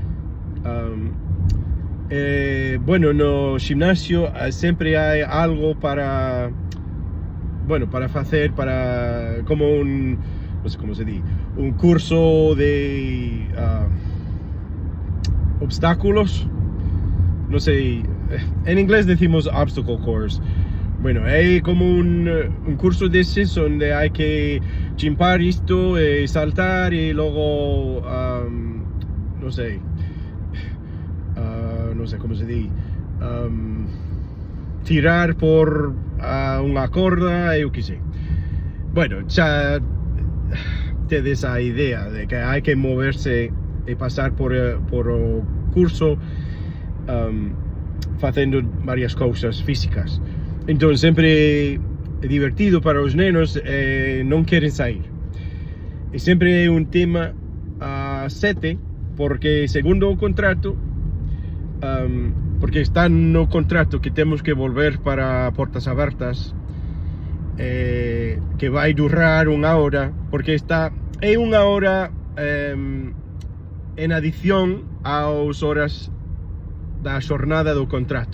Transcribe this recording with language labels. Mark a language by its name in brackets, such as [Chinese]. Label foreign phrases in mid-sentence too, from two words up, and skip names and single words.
[Galician] Bueno, no gimnasio sempre hai algo para, bueno, para facer, para como un, non sei como se di, un curso de obstáculos, non sei, en inglés decimos [English] obstacle course. [Spanish] Bueno, hay como un curso de esos donde hay que chimpar esto, saltar y luego, no sé cómo se dice, tirar por una corda, yo qué sé. Bueno, ya te da esa idea de que hay que moverse y pasar por el curso haciendo varias cosas físicas. [Galician] Entonces sempre é divertido para os nenos, non queren sair. E sempre é un tema a 7, porque segundo o contrato, porque está no contrato que temos que volver para portas abertas, que vai durar unha hora, porque é unha hora en adición aos horas da xornada do contrato.